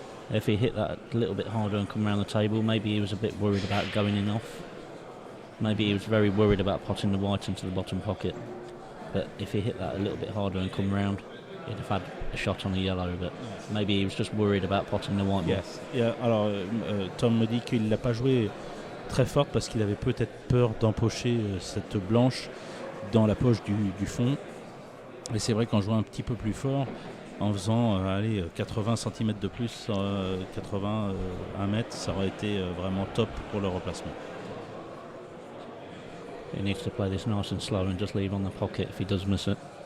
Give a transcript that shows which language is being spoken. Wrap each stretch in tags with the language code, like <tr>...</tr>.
<en>If he hit that a little bit harder and come around the table, maybe he was a bit worried about going in off. Maybe he was very worried about potting the white into the bottom pocket. But if he hit that a little bit harder and come round, he'd have had a shot on the yellow. But maybe he was just worried about potting the white. Yes. Yeah.</en> <fr>Alors, Tom me dit qu'il l'a pas joué très fort parce qu'il avait peut-être peur d'empocher cette blanche dans la poche du fond. Et c'est vrai qu'en jouant un petit peu plus fort, en faisant 80 cm de plus, 1 mètre, ça aurait été vraiment top pour le replacement.</fr> <en>He needs to play this nice and slow and just leave on the pocket if he does miss it.</en>